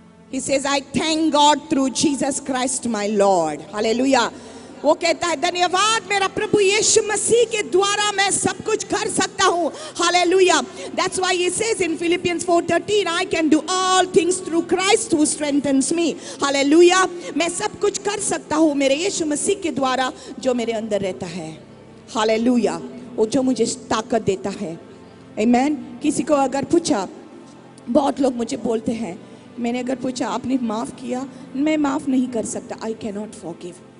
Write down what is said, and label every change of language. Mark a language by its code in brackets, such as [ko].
[en] He says, I thank God through Jesus Christ my Lord. Hallelujah. [hi] वो कहता है धन्यवाद मेरा प्रभु यीशु मसीह के द्वारा मैं सब कुछ कर सकता हूँ। [en] Hallelujah. That's why he says in Philippians 4:13, I can do all things through Christ who strengthens me. Hallelujah. [hi] मैं सब कुछ कर सकता हूँ मेरे यीशु मसीह के द्वारा जो मेरे अंदर रहता है। Hallelujah. वो जो मुझे ताकत देता है। Amen. किसी को अगर पूछा, बहुत लोग मुझे बोलते हैं, मैंने अगर पूछा आपने माफ किया? मैं माफ नहीं कर सकता। [en] I cannot forgive.